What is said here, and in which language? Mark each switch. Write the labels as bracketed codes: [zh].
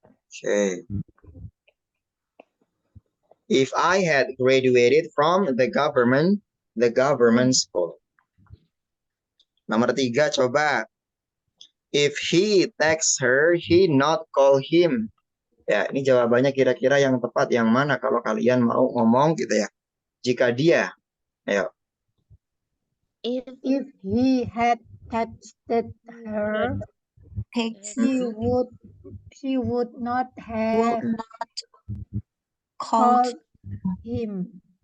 [en] Okay. If I had graduated from the government school. [id] Nomor 3 coba. [en] If he texts her, he not call him. [id] Ya, ini jawabannya kira-kira yang tepat yang mana kalau kalian mau ngomong gitu ya. Jika dia, ayo. [en] If he had texted her, she would not have called him.